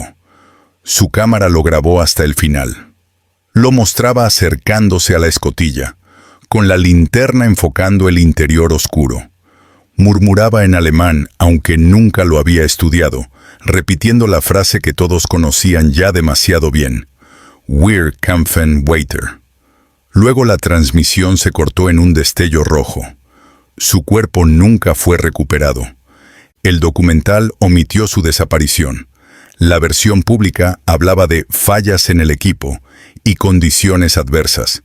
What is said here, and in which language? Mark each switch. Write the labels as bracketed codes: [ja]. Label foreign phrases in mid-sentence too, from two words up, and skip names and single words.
[es] Su cámara lo grabó hasta el final. Lo mostraba acercándose a la escotilla, con la linterna enfocando el interior oscuro. Murmuraba en alemán, aunque nunca lo había estudiado, repitiendo la frase que todos conocían ya demasiado bien: [de] Wir kämpfen weiter. [es] Luego la transmisión se cortó en un destello rojo. Su cuerpo nunca fue recuperado. El documental omitió su desaparición. La versión pública hablaba de fallas en el equipo y condiciones adversas.